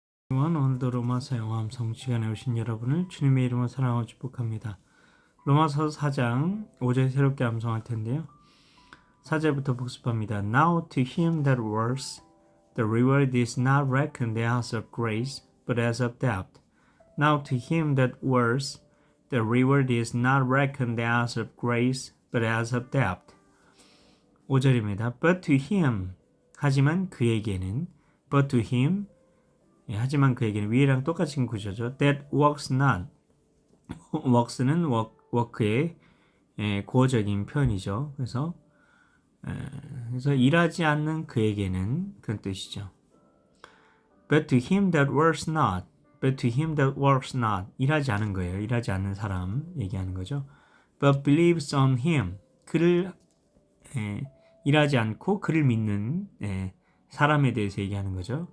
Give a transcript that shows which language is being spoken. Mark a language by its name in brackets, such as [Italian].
[Korean] 오늘도 로마서 영어 함성 시간에 오신 여러분을 주님의 이름으로 사랑하고 축복합니다. 로마서 4장 5절 새롭게 함성할 텐데요. 4절부터 복습합니다. [English] Now to him that works, the reward is not reckoned as of grace, but as of debt. Now to him that works, the reward is not reckoned as of grace, but as of debt. [Korean] 5절입니다. [English] But to him, [Korean] 하지만 그에게는, [English] but to him, [Korean] 하지만 그에게는 위에랑 똑같은 구조죠. [English] That works not. [Korean] works는 work의 고어적인 표현이죠. 그래서 일하지 않는 그에게는 그런 뜻이죠. [English] But to him that works not. But to him that works not. [Korean] 일하지 않은 거예요. 일하지 않는 사람 얘기하는 거죠. [English] But believes on him. [Korean] 그를 일하지 않고 그를 믿는 사람에 대해서 얘기하는 거죠.